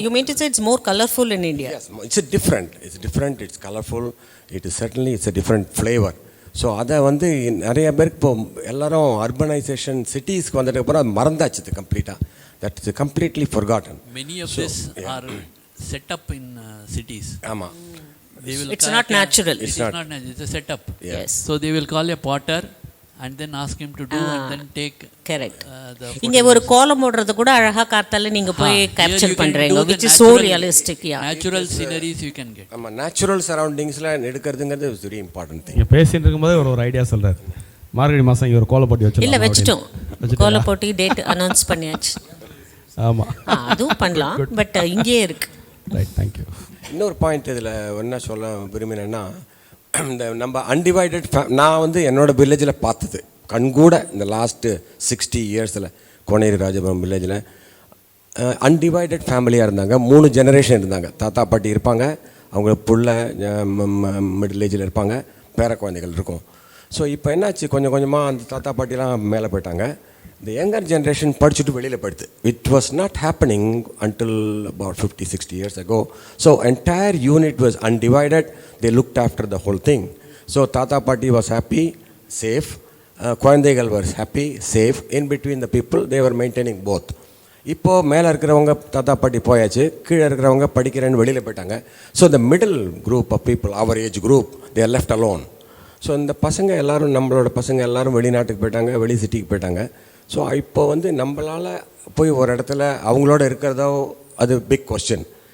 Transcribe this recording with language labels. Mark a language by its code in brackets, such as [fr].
[en] You mean to say it's more colorful in India? Yes, it's different, it's colorful, it's a different flavor. [ta] So அதை வந்து நிறைய பேருக்கு இப்போ எல்லாரும் urbanisation சிட்டிஸ்க்கு வந்ததுக்கப்புறம் அது மறந்தாச்சு கம்ப்ளீட்டாக. [en] That is completely forgotten. Many of this are set up in cities. [ta] ஆமாம். [en] It's not natural. It's not natural. It's a setup. Yes. So they will call a potter and then ask him to do and then take. Correct. [ta] இங்க ஒரு கோலம் போடுறது கூட அழகா கார்த்தால நீங்க போய் கேப்சர் பண்றீங்க, [en] which is so realistic. Yeah. Natural sceneries you can get. [ta] ஆமா, natural சரௌண்டிங்ஸ்ல எடுக்கிறதுங்கிறது [en] Is very important thing. [ta] இங்க பேசிட்டு இருக்கும்போது ஒரு ஐடியா சொல்றாரு. மார்கழி மாசம் இங்க ஒரு கோல போட்டி வச்சிடலாம். இல்ல வெச்சிட்டோம். கோல போட்டி டேட் அனௌன்ஸ் பண்ணியாச்சு. ஆமா. அதுவும் பண்ணலாம், பட் இங்கே இருக்கு. [en] Right, thank you. [ta] இன்னொரு பாயிண்ட் இதில் என்ன சொல்ல விரும்பினேன்னா, இந்த நம்ம அன்டிவைடட் நான் வந்து என்னோட வில்லேஜில் பார்த்தது கண்கூட இந்த லாஸ்ட்டு 60 இயர்ஸில் கோனேரி ராஜபுரம் வில்லேஜில் அன்டிவைடட் ஃபேமிலியாக இருந்தாங்க. 3 ஜெனரேஷன் இருந்தாங்க. தாத்தா பாட்டி இருப்பாங்க, அவங்க புள்ள மிடில் ஏஜில் இருப்பாங்க, பேர குழந்தைகள் இருக்கும். ஸோ இப்போ என்னாச்சு, கொஞ்சம் கொஞ்சமாக அந்த தாத்தா பாட்டிலாம் மேலே போயிட்டாங்க. [en] The younger generation [ta] படிச்சுட்டு வெளியில் போயிடுது. [en] It was not happening until about 50-60 years ago. So entire unit was undivided. They looked after the whole thing. So Tata Party was happy, safe. குழந்தைகள் was happy, safe. In between the people, they were maintaining both. [ta] இப்போது மேலே இருக்கிறவங்க தாத்தா பாட்டி போயாச்சு, கீழே இருக்கிறவங்க படிக்கிறேன்னு வெளியில் போயிட்டாங்க. So [en] the middle group of people, our age group, they are left alone. [ta] So இந்த பசங்க எல்லோரும், நம்மளோட பசங்க எல்லோரும் வெளிநாட்டுக்கு போயிட்டாங்க, வெளி சிட்டிக்கு போயிட்டாங்க. ஸோ இப்போ வந்து நம்மளால் போய் ஒரு இடத்துல அவங்களோட இருக்கிறதோ அது பிக் கொஸ்டின்.